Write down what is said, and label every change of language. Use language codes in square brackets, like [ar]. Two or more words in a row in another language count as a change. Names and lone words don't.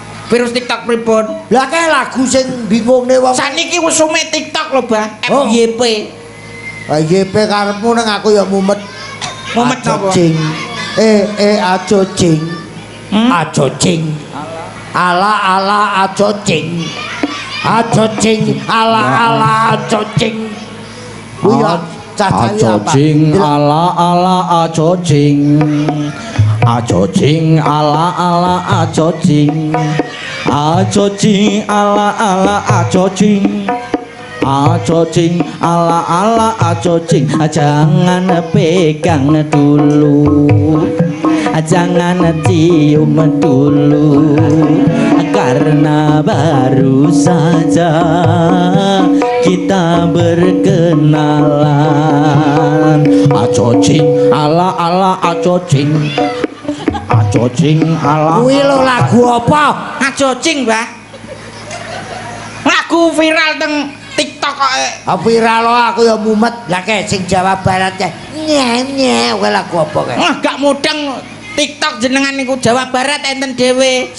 [jv] Virus TikTok pripun? Lah kae lagu sing bingungne wong. Saniki wis sume TikTok lho, Bah. Oh. FYP. YP karepmu nang aku ya mumet. Mumet napa? Acocing. Acocing. Acocing. Ala acocing. Acocing ala acocing. Kuwi acocing ala acocing. Acocing ala acocing. Acocing ala acocing. Acocing ala acocing. [id] Jangan pegang dulu, jangan cium dulu, karena baru saja kita berkenalan. Acocing ala acocing. Acocing ala. [jv] kuwi lho lagu apa? Acocing, Bah. Lagu viral teng TikTok kok. Viral aku ya mumet. Lah kae sing Jawa Barat kae. Nye kuwi lagu apa kae? Gak mudeng TikTok jenengan niku Jawa Barat enten dhewe.